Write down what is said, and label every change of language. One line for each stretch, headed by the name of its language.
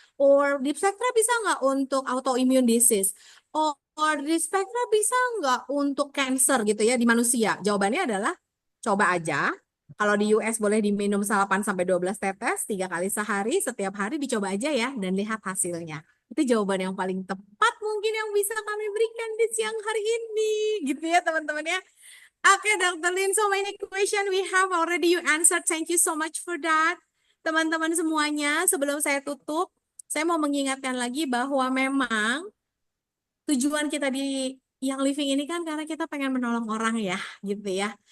Indonesian: Or Deep Spectra bisa nggak untuk autoimmune disease? Or Deep Spectra bisa nggak untuk cancer gitu ya di manusia? Jawabannya adalah coba aja. Kalau di US boleh diminum 8 sampai 12 tetes 3 kali sehari, setiap hari dicoba aja ya dan lihat hasilnya. Itu jawaban yang paling tepat mungkin yang bisa kami berikan di siang hari ini. Gitu ya teman-teman ya. Oke, Dr.
English: Lin, so many question we have already you answered. Thank you so much for that.
Indonesian: Teman-teman semuanya, sebelum saya tutup, saya mau mengingatkan lagi bahwa memang tujuan kita di yang living ini kan karena kita pengen menolong orang ya, gitu ya.